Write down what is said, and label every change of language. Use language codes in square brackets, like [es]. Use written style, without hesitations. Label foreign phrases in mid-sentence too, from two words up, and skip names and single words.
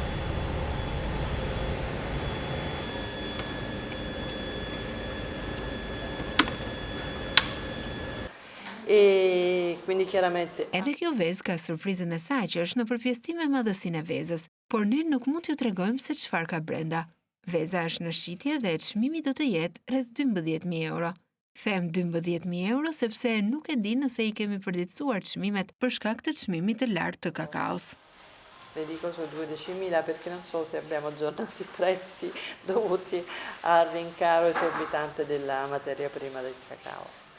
[sq] Edhe kjo vezë ka surprizën e saj që është në përpjestim me madhësinë e vezës, por ne nuk mund t'ju tregojmë se çfarë ka brenda. Veza është në shitje dhe çmimi do të jetë rreth 12.000 euro. Them 12.000 euro sepse nuk e di nëse i kemi përditësuar çmimet për shkak të çmimit të lartë të kakaos. [it] Le dico su 12.000 perché non so se abbiamo aggiornato i prezzi dovuti al rincaro esorbitante della materia prima del cacao.